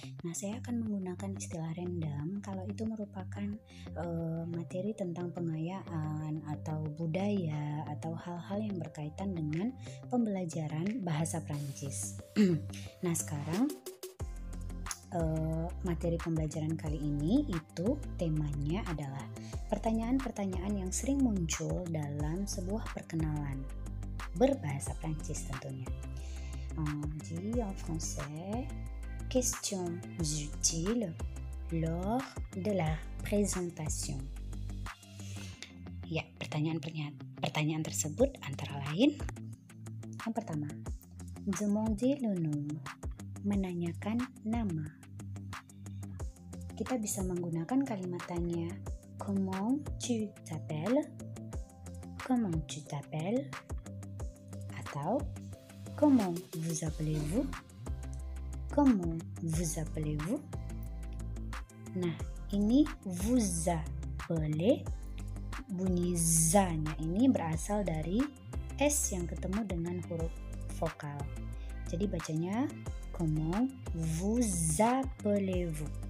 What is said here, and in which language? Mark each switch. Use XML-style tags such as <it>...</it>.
<id>Nah, saya akan menggunakan istilah random kalau itu merupakan materi tentang pengayaan atau budaya atau hal-hal yang berkaitan dengan pembelajaran bahasa Prancis. Nah, sekarang materi pembelajaran kali ini itu temanya adalah pertanyaan-pertanyaan yang sering muncul dalam sebuah perkenalan berbahasa Prancis tentunya.</id> <fr>Dit en français, question utile lors de la présentation.</fr> <id>Ya, pertanyaan tersebut antara lain, yang pertama,</id> <fr>demander le nom,</fr> <id>menanyakan nama. Kita bisa menggunakan kalimat tanya,</id> <fr>comment tu t'appelles? Comment tu t'appelles? Atau comment vous appelez-vous? Comment vous appelez-vous?</fr> <id>Nah, ini</id> <fr>vous appelez,</fr> <id>bunyi za-nya ini berasal dari S yang ketemu dengan huruf vokal. Jadi bacanya</id> <fr>comment vous appelez-vous.</fr>